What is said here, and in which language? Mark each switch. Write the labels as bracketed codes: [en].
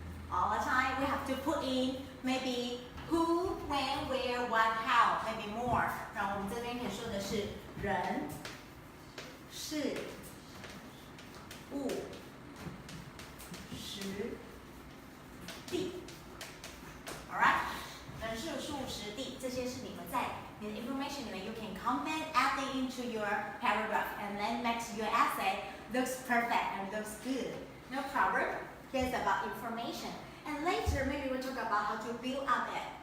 [en] All the time we have to put in maybe who, when, where, what, how, maybe more. [zh] 然后我们这边可以说的是人、事、物、时、地。 [en] Alright? [zh] 人、事、物、时、地，这些是你们在你的 [en] information [zh] 里面 [en] you can comment adding into your paragraph and then makes your essay looks perfect and looks good. No problem. Here's about information. And later maybe we'll talk about how to build up it.